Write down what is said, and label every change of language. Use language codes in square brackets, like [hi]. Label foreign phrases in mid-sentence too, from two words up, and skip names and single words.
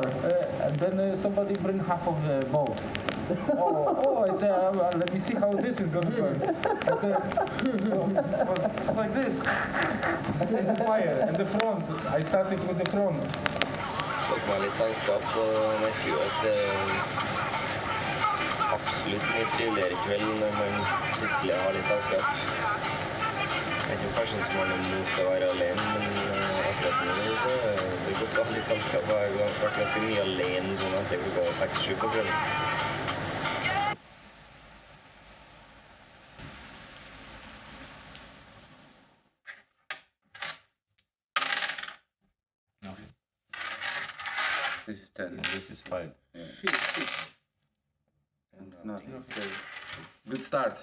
[en] Then somebody bring half of the boat. I say, let me see how this is gonna burn. It's like this. And the fire, and the front. I started with the front. [no] Tok meg litt selskap og merker jo at det er absolutt mye triveligere kveld når man plutselig har litt selskap. Jeg er ikke en person som har noe mot å være alene, men akkurat nå det er godt å ha litt selskap. Jeg har vært ganske mye alene sånn etter klokka 6-7 på kvelden. [en] This is 10. This is 5. Yeah. It's not okay. Good start.